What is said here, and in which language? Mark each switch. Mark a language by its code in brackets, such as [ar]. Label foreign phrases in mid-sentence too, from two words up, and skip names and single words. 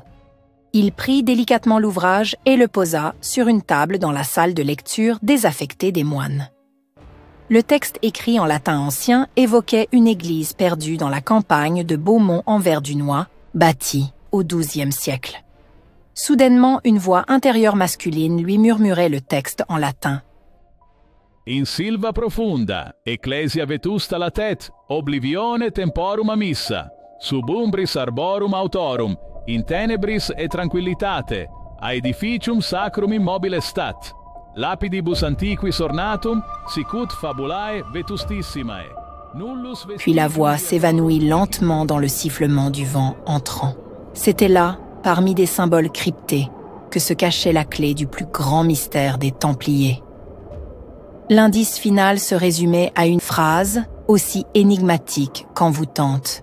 [fr] Il prit délicatement l'ouvrage et le posa sur une table dans la salle de lecture désaffectée des moines. Le texte écrit en latin ancien évoquait une église perdue dans la campagne de Beaumont-en-Verdunois, bâtie au XIIe siècle. Soudainement, une voix intérieure masculine lui murmurait le texte en latin. [la] In silva profunda, ecclesia vetusta latet, oblivione temporum amissa, sub umbris arborum autorum, in tenebris et tranquillitate, aedificium sacrum immobile stat. Lapidibus antiquis ornatum, sicut fabulae vetustissimae. [fr] Puis la voix s'évanouit lentement dans le sifflement du vent entrant. C'était là, parmi des symboles cryptés, que se cachait la clé du plus grand mystère des Templiers. L'indice final se résumait à une phrase aussi énigmatique qu'envoûtante.